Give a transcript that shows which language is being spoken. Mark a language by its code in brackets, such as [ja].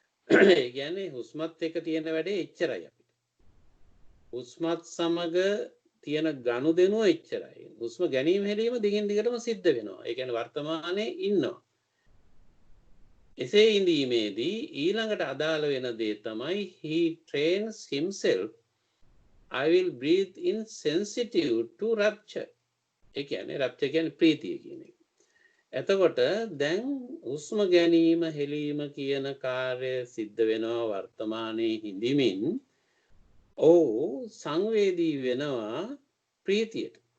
[si] ඒ කියන්නේ හුස්මත් එක්ක තියෙන වැඩේ එච්චරයි අපිට. හුස්මත් සමග තියෙන ගනුදෙනුව එච්චරයි. හුස්ම ගැනීම හෙලීම දිගින් දිගටම සිද්ධ වෙනවා. ඒ කියන්නේ වර්තමානයේ ඉන්නවා. එසේ ඉඳීමේදී ඊළඟට අදාළ වෙන දේ තමයි [en] he trains himself I will breathe in sensitive to rapture. [si] ඒ කියන්නේ rapture කියන්නේ ප්‍රීතිය කියන එක. එතකොට දැන් හුස්ම ගැනීම හෙලීම කියන කාර්ය සිද්ධ වෙනවා වර්තමානයේ හිඳිමින් සංවේදී වෙනවා ප්‍රීතියට.